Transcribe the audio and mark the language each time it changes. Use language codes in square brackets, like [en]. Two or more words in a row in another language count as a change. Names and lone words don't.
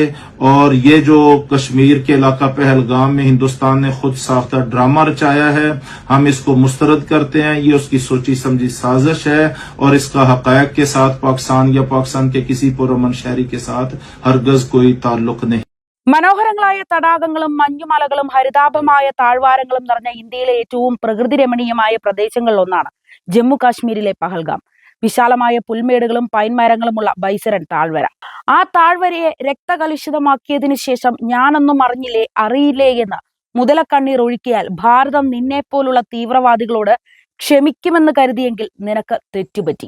[ur] اور یہ جو کشمیر کے علاقہ پہلگام میں ہندوستان نے خود ساختہ ڈرامہ رچایا ہے، ہم اس کو مسترد کرتے ہیں. یہ اس کی سوچی سمجھی سازش ہے اور اس کا حقائق کے ساتھ پاکستان یا پاکستان کے کسی پرامن شہری کے ساتھ ہرگز کوئی تعلق نہیں. [ml] മനോഹരങ്ങളായ തടാകങ്ങളും മഞ്ഞുമലകളും ഹരിതാഭമായ താഴ്വാരങ്ങളും നിറഞ്ഞ ഇന്ത്യയിലെ ഏറ്റവും പ്രകൃതി രമണീയമായ പ്രദേശങ്ങളിലൊന്നാണ് ജമ്മു കാശ്മീരിലെ പഹൽഗാം. വിശാലമായ പുൽമേടുകളും പൈൻമരങ്ങളുമുള്ള ബൈസരൻ താഴ്വര. ആ താഴ്വരയെ രക്തകലുഷിതമാക്കിയതിനു ശേഷം ഞാനൊന്നും അറിയില്ലേ എന്ന് മുതലക്കണ്ണീർ ഒഴുക്കിയാൽ ഭാരതം നിന്നെപ്പോലുള്ള തീവ്രവാദികളോട് ക്ഷമിക്കുമെന്ന് കരുതിയെങ്കിൽ നിനക്ക് തെറ്റുപറ്റി.